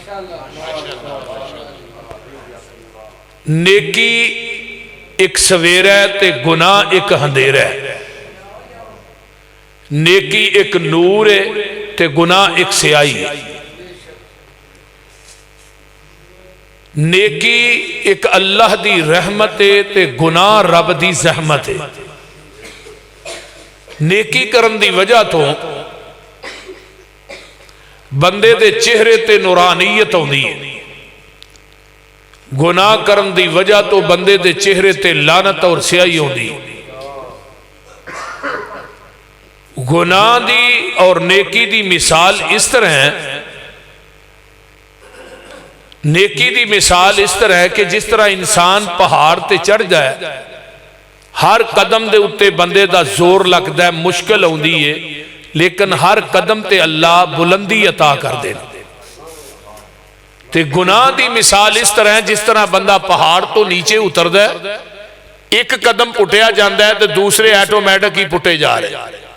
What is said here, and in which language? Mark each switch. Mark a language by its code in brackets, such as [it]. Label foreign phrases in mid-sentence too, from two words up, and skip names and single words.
[pa] نیکی ایک سویر ہے تے گناہ ایک اندھیر ہے، نیکی ایک نور ہے تے گناہ ایک سیاہی ہے، نیکی ایک اللہ دی رحمت ہے تے گناہ رب دی زحمت ہے۔ نیکی کرن دی وجہ تو بندے دے چہرے تے نورانیت ہوندی ہے، گناہ کرن دی وجہ تو بندے دے چہرے تے لعنت اور سیاہی ہوندی ہے۔ گناہ دی اور نیکی دی مثال اس طرح ہے، نیکی دی مثال اس طرح ہے کہ جس طرح انسان پہاڑ تے چڑھ جائے، ہر قدم دے اتے بندے دا زور لگتا ہے، مشکل ہوندی ہے، لیکن ہر قدم تے اللہ بلندی عطا کر دے۔ تے گناہ دی مثال اس طرح ہے جس طرح بندہ پہاڑ تو نیچے اتر دے، ایک قدم پٹیا جاندہ ہے تے دوسرے ایٹومیٹک ہی پٹے جا رہے۔